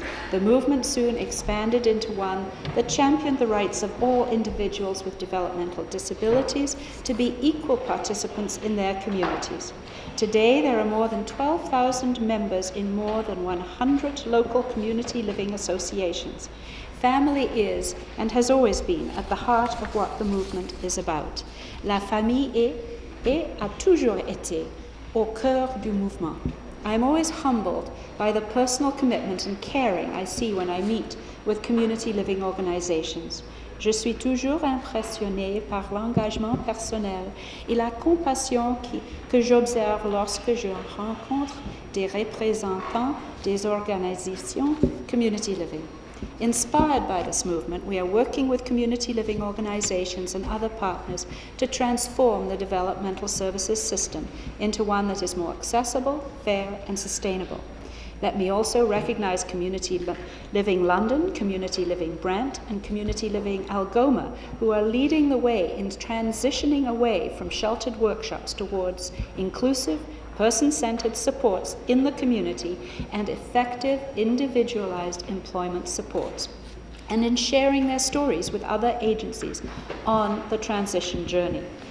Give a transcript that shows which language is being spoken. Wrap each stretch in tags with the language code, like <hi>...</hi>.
<en>The movement soon expanded into one that championed the rights of all individuals with developmental disabilities to be equal participants in their communities. Today, there are more than 12,000 members in more than 100 local community living associations. Family is, and has always been, at the heart of what the movement is about.</en> <fr>La famille est, et a toujours été, au cœur du mouvement.</fr> <en>I am always humbled by the personal commitment and caring I see when I meet with community living organizations.</en> <fr>Je suis toujours impressionnée par l'engagement personnel et la compassion que j'observe lorsque je rencontre des représentants des organisations community living.</fr> <en>Inspired by this movement, we are working with community living organizations and other partners to transform the developmental services system into one that is more accessible, fair, and sustainable. Let me also recognize Community Living London, Community Living Brent, and Community Living Algoma, who are leading the way in transitioning away from sheltered workshops towards inclusive, person-centered supports in the community and effective, individualized employment supports, and in sharing their stories with other agencies on the transition journey.</en>